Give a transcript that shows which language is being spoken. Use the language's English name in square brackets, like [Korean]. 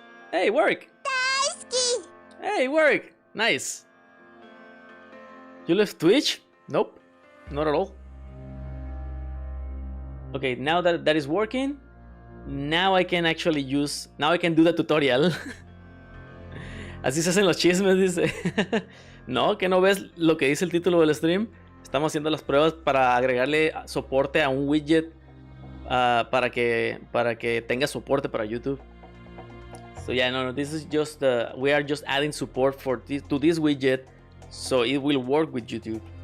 [English] Hey, work! Hey, work! Nice. You left Twitch? Nope, not at all. Okay, now that is working, now I can actually use, now I can do the tutorial. [Spanish] Así se hacen los chismes, dice. No, que no ves lo que dice el título del stream. Estamos haciendo las pruebas para agregarle soporte a un widget para que tenga soporte para YouTube. [English] So yeah, no, this is just we are just adding support to this widget, so it will work with YouTube.